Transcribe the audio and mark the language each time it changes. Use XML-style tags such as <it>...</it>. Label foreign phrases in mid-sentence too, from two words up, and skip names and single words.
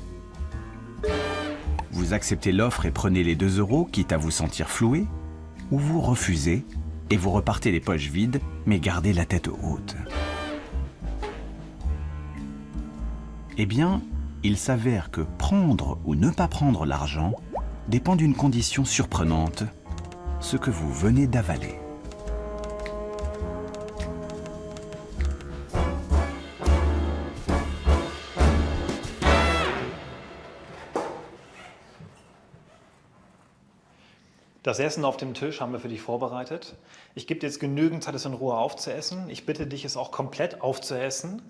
<fr>Vous acceptez l'offre et prenez les 2 €, quitte à vous sentir floué, ou vous refusez et vous repartez les poches vides, mais gardez la tête haute. Eh bien, il s'avère que prendre ou ne pas prendre l'argent dépend d'une condition surprenante, ce que vous venez d'avaler.</fr> <de>Das Essen auf dem Tisch haben wir für dich vorbereitet. Ich gebe dir jetzt genügend Zeit, es in Ruhe aufzuessen. Ich bitte dich, es auch komplett aufzuessen.</de>